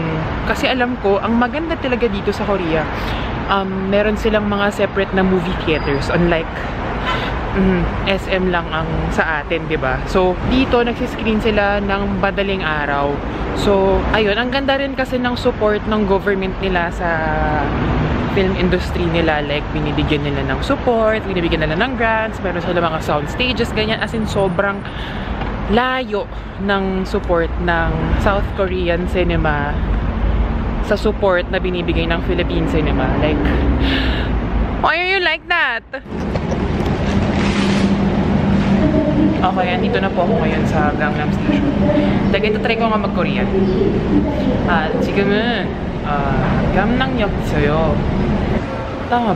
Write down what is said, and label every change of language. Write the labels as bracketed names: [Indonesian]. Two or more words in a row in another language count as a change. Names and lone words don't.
[Filipino] Kasi alam ko, ang maganda talaga dito sa Korea, meron silang mga separate na [English] movie theaters, [Filipino] unlike SM lang ang sa atin, 'di ba? So dito nagsiscreen sila ng madaling araw. So ayun, ang ganda rin kasi ng support ng government nila sa [English] film industry [Filipino] nila. Like binibigyan nila ng support, binibigyan nila ng grants, meron sila mga [English] sound stages, [Filipino] ganyan. As in sobrang layo ng support ng [English] South Korean cinema [Filipino] sa support na binibigay ng [English] Philippine cinema. [Filipino] Like, [English] like that? [Filipino] Okay, andito na po ako ngayon sa Gangnam Station. Dahil ito try ko nga mag-Korean. [Korean] 지금은 Gangnam역 있어요. [Filipino] Tama ba?